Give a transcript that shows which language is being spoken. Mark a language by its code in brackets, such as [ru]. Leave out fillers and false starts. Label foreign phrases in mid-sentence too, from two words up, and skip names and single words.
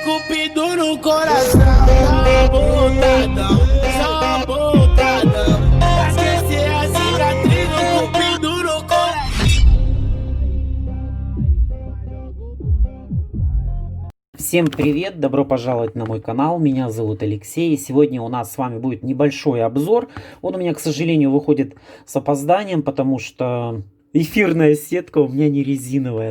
[pt] Cupido no coração, sabotadão, sabotadão. Pra esquecer a cicatriz do Cupido no coração. [ru] Всем привет, добро пожаловать на мой канал, меня зовут Алексей, и сегодня у нас с вами будет небольшой обзор. Он у меня, к сожалению, выходит с опозданием, потому что эфирная сетка у меня не резиновая.